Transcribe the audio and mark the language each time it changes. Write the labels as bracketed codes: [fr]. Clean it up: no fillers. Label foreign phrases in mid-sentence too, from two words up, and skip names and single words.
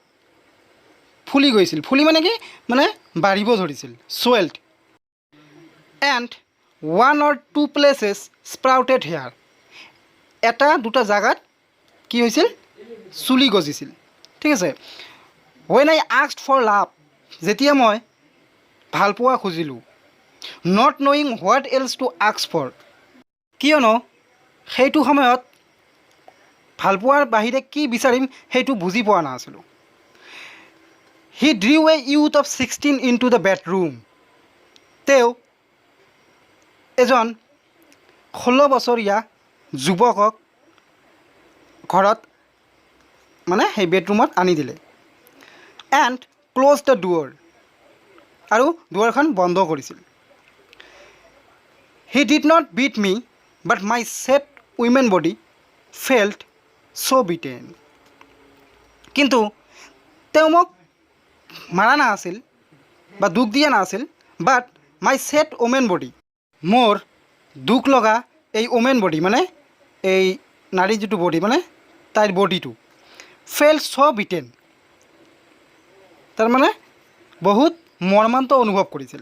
[as] ফুলি গৈছিল ফুলি মানে কি মানে বাঢ়িব ধৰিছিল [en] swelled and one or two places sprouted hair [as] এটা দুটা জাগাত কি হৈছিল চুলি গজিছিল ঠিক আছে [en] when I asked for love [as] যেতিয়া মই ভালপোৱা খুজিলোঁ [en] not knowing what else to ask for [as] কিয়নো সেইটো সময়ত ভালপোৱাৰ বাহিৰে কি বিচাৰিম সেইটো বুজি পোৱা নাছিলোঁ [en] He drew a youth of 16 into the bedroom [as] তেওঁ এজন 16 বছৰীয়া যুৱকক ঘৰত মানে সেই বেডৰুমত আনি দিলে [en] and closed the door [as] আৰু দুৱাৰখন বন্ধ কৰিছিল। [en] He did not beat me but my sad woman body felt so beaten. [as] কিন্তু তেওঁ মোক মাৰা নাছিল বা দুখ দিয়া নাছিল, [en] but my sad woman body, [as] মোৰ দুখ লগা এই [en] woman body [as] মানে এই নাৰী যিটো বডি মানে তাইৰ বডিটো [en] fell so beaten, [as] তাৰমানে বহুত মৰ্মান্ত অনুভৱ কৰিছিল।